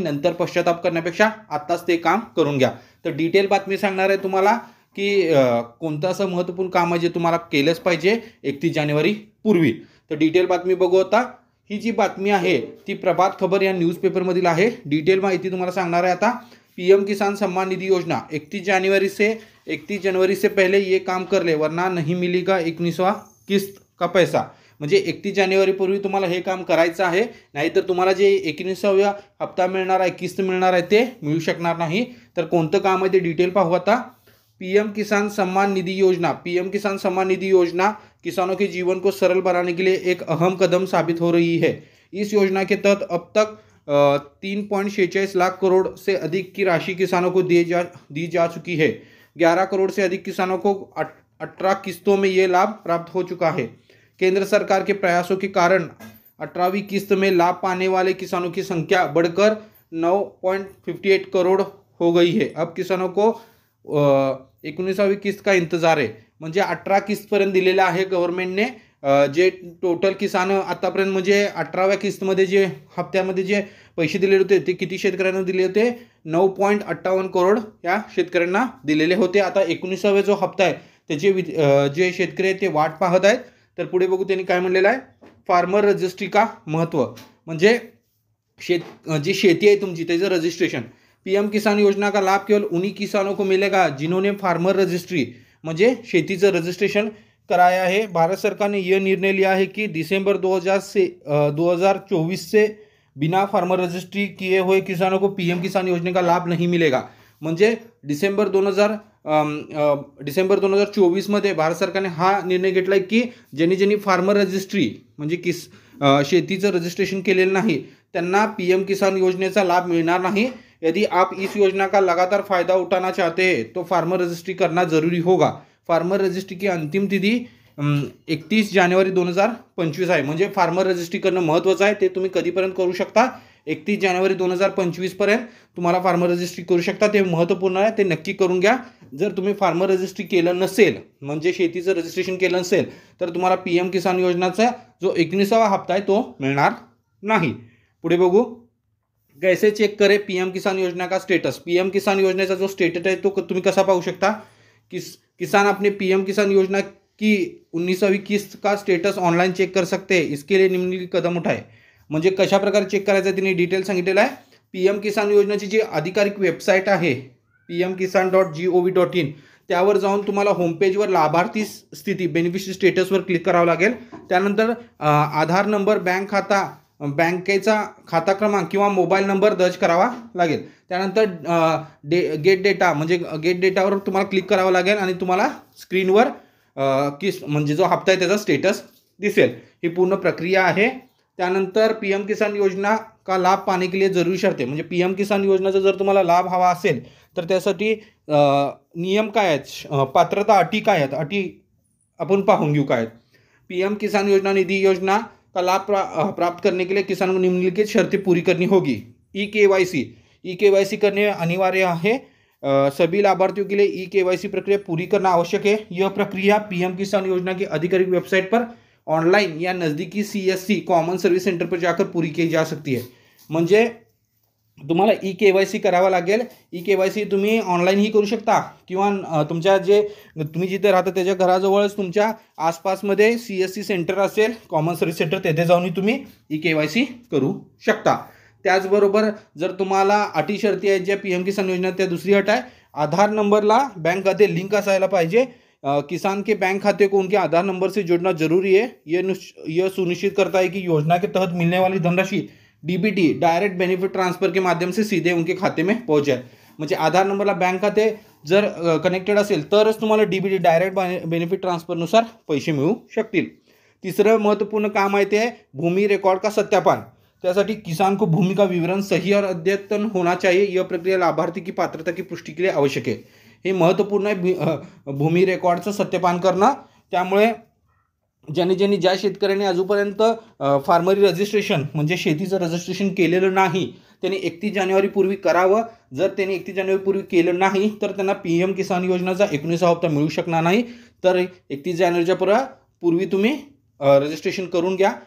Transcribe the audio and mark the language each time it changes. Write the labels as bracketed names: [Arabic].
[Marathi] नंतर पश्चाताप करण्यापेक्षा आत्ताच ते काम करून घ्या। तर डिटेल बातमी सांगणार आहे तुम्हाला की कोणतं असं महत्त्वपूर्ण काम आहे जे तुम्हाला केलंच पाहिजे 31 जानेवारी पूर्वी। तर डिटेल बातमी बघू आता। ही जी बातमी आहे ती प्रभात खबर या न्यूज़पेपरमधील आहे। डिटेल माहिती तुम्हाला सांगणार आहे आता। [Hindi] पीएम किसान सम्मान निधि योजना 31 जनवरी से पहले ये काम कर ले वरना नहीं मिलेगा 19वां किस्त का पैसा। [Marathi] म्हणजे 31 जानेवारी पूर्वी तुम्हाला हे काम करायचं आहे, नाहीतर तुम्हाला जे 19व्या हप्ता मिळणार आहे, किस्त मिळणार आहे ते मिळू शकणार नाही। तर कोणतं काम आहे ते डिटेल पाहू आता। [Hindi] पीएम किसान सम्मान निधि योजना। पीएम किसान सम्मान निधि योजना किसानों के जीवन को सरल बनाने के लिए एक अहम कदम साबित हो रही है। इस योजना के तहत अब तक 3.46 लाख करोड़ से अधिक की राशि किसानों को दी जा चुकी है। 11 करोड़ से अधिक किसानों को 18 किस्तों में ये लाभ प्राप्त हो चुका है। केंद्र सरकार के प्रयासों के कारण 18वीं किस्त में लाभ पाने वाले किसानों की संख्या बढ़कर 9.58 करोड़ हो गई है। अब किसानों को 19वीं किस्त का इंतजार आहे। [Marathi] म्हणजे 18 किस्तपर्यंत दिलेला आहे गव्हर्नमेंटने। जे टोटल किसान आतापर्यंत म्हणजे 18व्या किस्तमध्ये जे हप्त्यामध्ये जे पैसे दिलेले होते ते किती शेतकऱ्यांना दिले होते? 9.58 करोड या शेतकऱ्यांना दिलेले होते। आता 19वा जो हप्ता आहे त्याचे जे शेतकरी आहेत ते वाट पाहत आहेत। तर पुढे बघू त्यांनी काय म्हणलेलं आहे। [Hindi] फार्मर रजिस्ट्री का महत्त्व, [Marathi] म्हणजे जी शेती आहे तुमची त्याचं रजिस्ट्रेशन। [Hindi] पीएम किसान योजना का लाभ केवल उन्हीं किसानों को मिलेगा जिन्होंने फार्मर रजिस्ट्री [Marathi] म्हणजे शेतीचं रजिस्ट्रेशन [Hindi] कराया है। भारत सरकार ने यह निर्णय लिया है कि दिसंबर 2024 से बिना फार्मर रजिस्ट्री किए हुए किसानों को पीएम किसान योजना का लाभ नहीं मिलेगा। [Marathi] म्हणजे डिसेंबर 2024 मध्ये भारत सरकारने हा निर्णय घेतला आहे की ज्यांनी फार्मर रजिस्ट्री म्हणजे शेतीचं रजिस्ट्रेशन केलेलं नाही त्यांना पीएम किसान योजनेचा लाभ मिळणार नहीं। [Hindi] यदि आप इस योजना का लगातार फायदा उठाना चाहते हैं तो फार्मर रजिस्ट्री करना जरूरी होगा। फार्मर रजिस्ट्री की अंतिम तिथी 31 जानेवारी 2025 आहे। [Marathi] म्हणजे फार्मर रजिस्ट्री करणं महत्त्वाचं आहे। ते तुम्ही कधीपर्यंत करू शकता? 31 जानेवारी 2025 पर्यंत तुम्हाला फार्मर रजिस्ट्री करू शकता। ते महत्त्वपूर्ण आहे, ते नक्की करून घ्या। जर तुम्ही फार्मर रजिस्ट्री केलं नसेल म्हणजे शेतीचं रजिस्ट्रेशन केलं नसेल तर तुम्हाला पीएम किसान योजनाचा जो 19वा हप्ता आहे तो मिळणार नाही। पुढे बघू। [Hindi] कैसे चेक करें पीएम किसान योजना का स्टेटस। पीएम किसान योजना जो स्टेटस है तो तुम्हें [Marathi] कसा पाहू शकता? [Hindi] किसान अपने पीएम किसान योजना की 19वीं किस्त का स्टेटस ऑनलाइन चेक कर सकते हैं। इसके लिए निम्नलिखित कदम उठाए। [Marathi] म्हणजे कशा प्रकारे चेक करायचं तिने डिटेल सांगितलेलं आहे। पीएम किसान योजनेची जी अधिकारिक वेबसाईट आहे pmkisan.gov.in त्यावर जाऊन तुम्हाला होम पेजवर लाभार्थी स्थिती बेनिफिशियरी स्टेटसवर क्लिक करावं लागेल। त्यानंतर आधार नंबर, बँक खाता, बँकेचा खाता क्रमांक किंवा मोबाईल नंबर दर्ज करावा लागेल। त्यानंतर गेट डेटा म्हणजे गेट डेटावर तुम्हाला क्लिक करावं लागेल आणि तुम्हाला स्क्रीनवर म्हणजे जो हप्ता आहे त्याचा स्टेटस दिसेल। ही पूर्ण प्रक्रिया आहे। त्यानंतर [Hindi] पीएम किसान योजना का लाभ पाने के लिए जरूरी शर्तें, [Marathi] म्हणजे पीएम किसान योजनेचा जर तुम्हाला लाभ हवा असेल तर त्यासाठी नियम काय आहेत, पात्रता अटी काय आहेत, अटी आपण पाहून घेऊ काय आहेत। [Hindi] पीएम किसान योजना निधि योजना का लाभ प्राप्त करने के लिए किसान को निम्नलिखित शर्तें पूरी करनी होगी। ई-केवाईसी करने अनिवार्य है। सभी लाभार्थियों के लिए ई-केवाईसी प्रक्रिया पूरी करना आवश्यक है। यह प्रक्रिया पीएम किसान योजना की आधिकारिक वेबसाइट पर ऑनलाइन या नज़दीकी CSC कॉमन सर्विस सेंटर पर जाकर पूरी की जा सकती है। [Marathi] म्हणजे तुम्हाला ई-केवाईसी करावा लागेल। ई-केवाईसी तुम्ही ऑनलाईनही करू शकता किंवा तुमच्या जे तुम्ही जिथे राहता त्याच्या घराजवळच तुमच्या आसपासमध्ये CSC सेंटर असेल, कॉमन सर्व्हिस सेंटर, तेथे जाऊन तुम्ही ई-केवाईसी करू शकता। त्याचबरोबर जर तुम्हाला अटी शर्ती आहेत ज्या पीएम किसान योजना, त्या दुसरी अट आहे आधार नंबरला बैंक खाते लिंक असायला पाहिजे। [Hindi] किसान के बैंक खाते को उनके आधार नंबर से जोड़ना जरूरी है। यह सुनिश्चित करता है कि योजना के तहत मिलने वाली धनराशि DBT डायरेक्ट बेनिफिट ट्रांसफर के माध्यम से सीधे उनके खाते में पहुंच जाए। [Marathi] म्हणजे आधार नंबरला बँक खाते जर कनेक्टेड असेल तरच तुम्हाला DBT डायरेक्ट बेनिफिट ट्रान्सफरनुसार पैसे मिळू शकतील। तिसरं महत्त्वपूर्ण काम आहे ते [Hindi] भूमि रिकॉर्ड का सत्यापन। त्यासाठी किसान को भूमि का विवरण सही और अद्यतन होना चाहिए। यह प्रक्रिया लाभार्थी की पात्रता की पुष्टि के लिए आवश्यक है। [Marathi] हे महत्त्वपूर्ण आहे भूमि रेकॉर्डचं सत्यापन करणं। त्यामुळे ज्यांनी ज्या शेतकऱ्यांनी अजूनपर्यंत फार्मरी रजिस्ट्रेशन म्हणजे शेतीचं रजिस्ट्रेशन केलेलं नाही त्यांनी 31 जानेवारीपूर्वी करावं. जर त्यांनी 31 जानेवारीपूर्वी केलं नाही तर त्यांना PM किसान योजनेचा 19वा हप्ता मिळू शकणार नाही. तर 31 जानेवारीच्या पूर्वी तुम्ही रजिस्ट्रेशन करून घ्या.